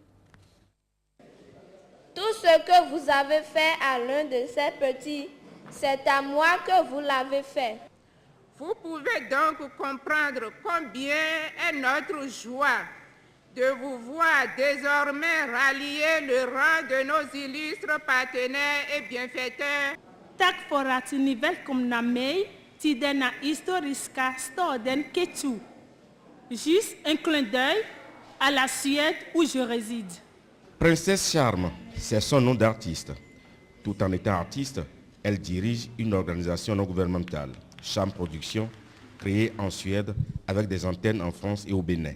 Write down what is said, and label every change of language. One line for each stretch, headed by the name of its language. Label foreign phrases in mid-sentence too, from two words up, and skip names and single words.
French: Tout ce que vous avez fait à l'un de ces petits, c'est à moi que vous l'avez fait. Vous pouvez donc comprendre combien est notre joie de vous voir désormais rallier le rang de nos illustres partenaires et bienfaiteurs.
Swedish: Tak för att ni välkomnar mig till denna historiska staden Kétou.
French: Juste un clin d'œil à la Suède où je réside. Princesse Charme, c'est son nom d'artiste. Tout en étant artiste, elle dirige une organisation non gouvernementale, Cham Production, créée en Suède avec des antennes en France et au Bénin.